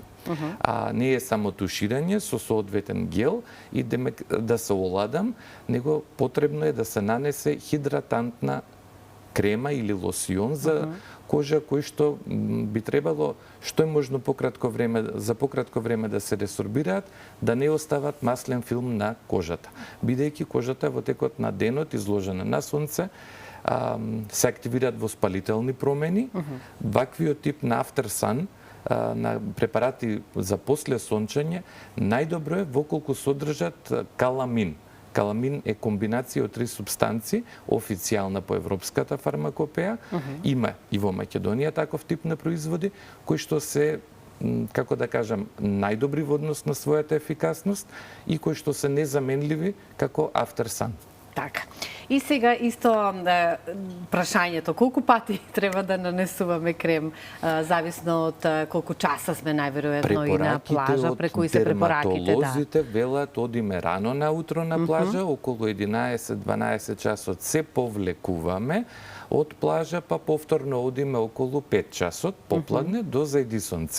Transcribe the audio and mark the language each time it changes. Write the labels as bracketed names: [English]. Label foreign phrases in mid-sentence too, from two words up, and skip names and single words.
[Macedonian] Не е само туширање со соодветен гел и да се оладам, него потребно е да се нанесе хидратантна крема или лосион за кожа кој што би требало што е можно за пократко време да се ресорбираат, да не остават маслен филм на кожата. Бидејќи кожата во текот на денот изложена на сонце се активираат воспалителни промени. Ваквиот тип на [English] after sun, [Macedonian] на препарати за после сончење, најдобро е воколку содржат каламин. Каламин е комбинација од 3 субстанции, официјална по европската фармакопеја. Има и во Македонија таков тип на производи, кои што се, како да кажам, најдобри во однос на својата ефикасност и кои што се незаменливи како [English] after sun. [Macedonian] Така. И сега исто прашањето, колку пати треба да нанесуваме крем, зависно од колку часа сме најверојатно и на плажа, преку и се препораките, дерматолозите велат одиме рано наутро на плажа, околу 11-12 часот се повлекуваме од плажа, па повторно одиме околу 5 часот попладне до зајди сонце.